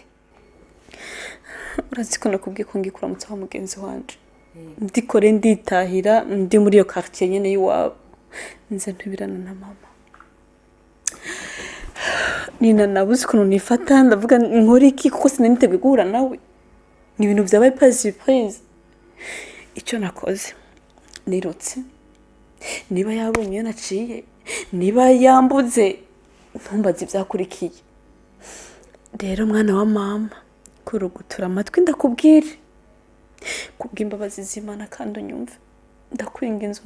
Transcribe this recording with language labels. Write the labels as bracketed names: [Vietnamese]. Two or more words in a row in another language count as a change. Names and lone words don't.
[Rundi] urazi ko nakubwiye ko ngikura mutsa wa mugenzi wanje ndikore nditahira ndi muri yo quartier nyene yiwabo nze ntubirana na mama Nina nabuze ukuntu nifata ndavuga nkora iki kuko sinaniteguye guhura nawe ni ibintu vyabaye [French] pas surprise [Rundi] icyo nakoze nirotse niba yabonye iyo naciye niba yambuze ntumbaze ibyakurikiye rero mwana wa mama kurugutura amatwi ndakubwire kubw'imbabazi z'Imana kandi unyumve ndakwinga inzu